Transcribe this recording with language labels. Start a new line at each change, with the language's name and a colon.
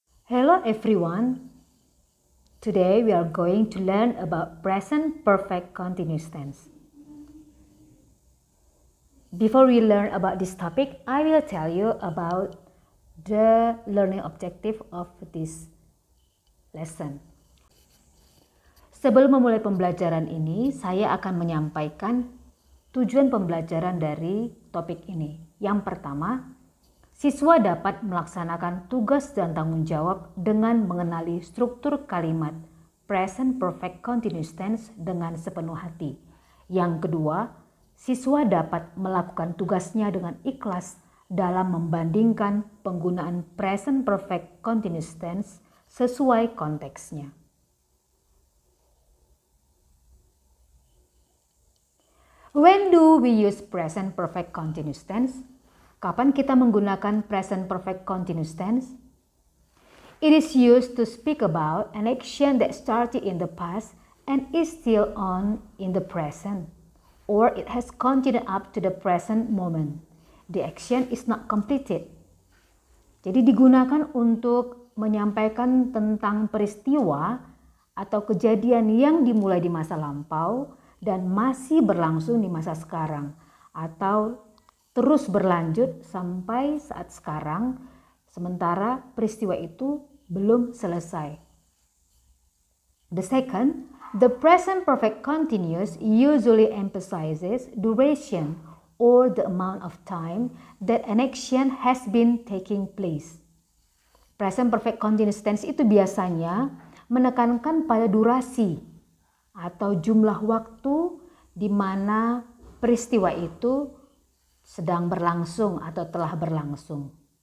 English: Hello everyone. Today we are going to learn about present perfect continuous tense. Before we learn about this topic, I will tell you about the learning objective of this lesson.
Indonesian: Sebelum memulai pembelajaran ini, saya akan menyampaikan tujuan pembelajaran dari topik ini. Yang pertama, siswa dapat melaksanakan tugas dan tanggung jawab dengan mengenali struktur kalimat present perfect continuous tense dengan sepenuh hati. Yang kedua, siswa dapat melakukan tugasnya dengan ikhlas dalam membandingkan penggunaan present perfect continuous tense sesuai konteksnya.
English: When do we use present perfect continuous tense?
Indonesian: Kapan kita menggunakan present perfect continuous tense?
English: It is used to speak about an action that started in the past and is still on in the present, or it has continued up to the present moment. The action is not completed.
Indonesian: Jadi digunakan untuk menyampaikan tentang peristiwa atau kejadian yang dimulai di masa lampau dan masih berlangsung di masa sekarang, atau terus berlanjut sampai saat sekarang, sementara peristiwa itu belum selesai.
English: The second, the present perfect continuous usually emphasizes duration or the amount of time that an action has been taking place.
Indonesian: Present perfect continuous tense itu biasanya menekankan pada durasi atau jumlah waktu di mana peristiwa itu sedang berlangsung atau telah berlangsung.